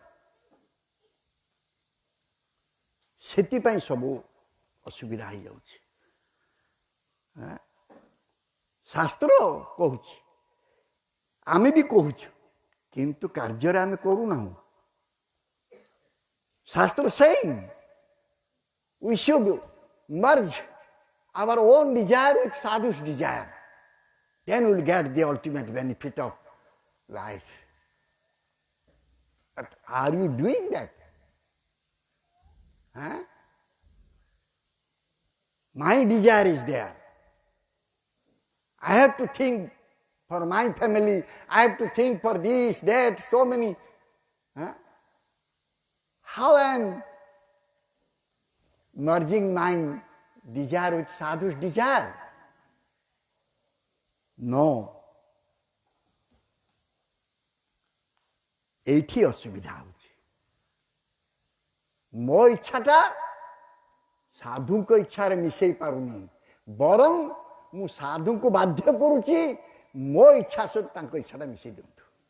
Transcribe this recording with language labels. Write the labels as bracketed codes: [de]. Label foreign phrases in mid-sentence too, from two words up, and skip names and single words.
[or] ସେଥିପାଇଁ ସବୁ ଅସୁବିଧା ହେଇଯାଉଛି। ଶାସ୍ତ୍ର କହୁଛି, ଆମେ ବି କହୁଛୁ, କିନ୍ତୁ କାର୍ଯ୍ୟରେ ଆମେ କରୁନାହୁଁ। [en] ଶାସ୍ତ୍ର saying we should merge our own desire with sadhu's desire. Then we'll get the ultimate benefit of life. But are you doing that? My desire is there. I have to think for my family. I have to think for this, that, so many. How I am merging my desire with sadhu's desire? No. [or] ଏଇଠି ଅସୁବିଧା ହେଉଛି। ମୋ ଇଚ୍ଛାଟା ସାଧୁଙ୍କ ଇଚ୍ଛାରେ ମିଶେଇ ପାରୁନି, ବରଂ ମୁଁ ସାଧୁଙ୍କୁ ବାଧ୍ୟ କରୁଛି ମୋ ଇଚ୍ଛା ସହିତ ତାଙ୍କ ଇଚ୍ଛାଟା ମିଶେଇ ଦିଅନ୍ତୁ।